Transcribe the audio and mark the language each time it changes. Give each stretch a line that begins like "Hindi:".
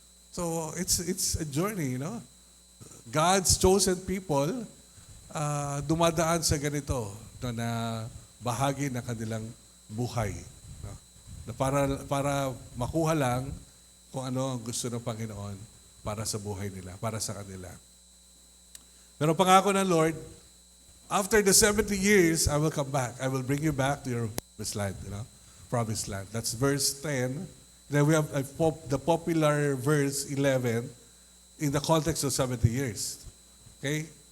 English: So it's a journey, you know. God's chosen people
Filipino: dumadaan sa ganito, no, na bahagi ng kanilang buhay, no, na para makuha lang kung ano ang gusto ng Panginoon para sa buhay nila, para sa kanila. Pero pangako ng Lord,
English: after the 70 years, I will come back. I will bring you back to your promised land, you know, promised land. That's verse 10. Then we have the popular verse 11 in the context of 70 years. Okay?